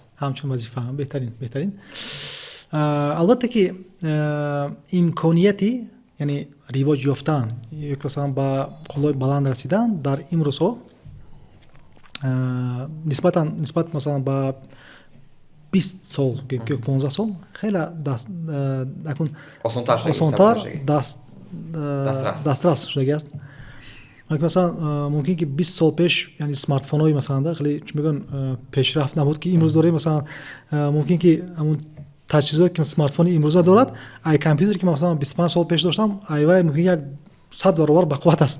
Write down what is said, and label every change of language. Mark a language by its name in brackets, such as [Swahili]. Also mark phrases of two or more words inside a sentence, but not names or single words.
[Tajik] ҳамчун вазифа беҳтарин. албатта ки имконияти яъне ривоҷ ёфтан ё ки масалан ба қуллои баланд расидан дар имрӯзҳо нисбат масалан ба 20 сол ё 15 сол хеле осонтар дастрас шудагиаст. [Persian] مثلا ممکن که 20 سال پیش یعنی اسمارت فون‌های مثلا خیلی چی میگن پیشرفت نبود که امروز داره. مثلا ممکن که همون تجهیزاتی که اسمارت فون امروز دارد ای کامپیوتر که مثلا 25 سال پیش داشتم ای وای ممکن یک 100 برابر بقوت است.